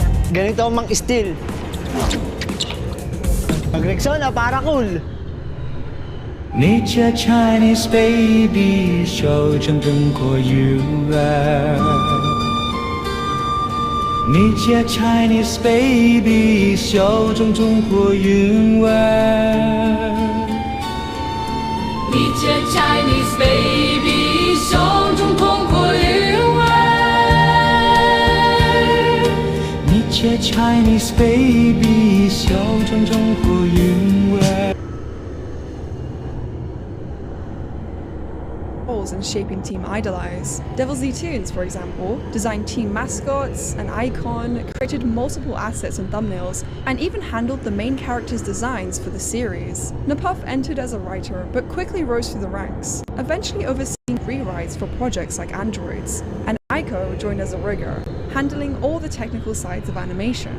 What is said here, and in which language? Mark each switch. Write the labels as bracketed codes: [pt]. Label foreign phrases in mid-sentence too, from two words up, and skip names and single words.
[tl] Ganito ang mang-steal. Pag Rexona, para cool. [zh] 你这 [en] Chinese baby [zh] 手中中国韵味，你这 [en] Chinese baby [zh] 手中中国韵味，你这 [en] Chinese baby [zh] 手中中国韵味，你这 [en] Chinese baby [zh] 手中中国韵味。 [en] in shaping Team Idolize. Devil Z Tunes, for example, designed team mascots, an icon, created multiple assets and thumbnails, and even handled the main characters' designs for the series. Napuff entered as a writer, but quickly rose through the ranks, eventually overseeing rewrites for projects like Androids, and Aiko joined as a rigger, handling all the technical sides of animation.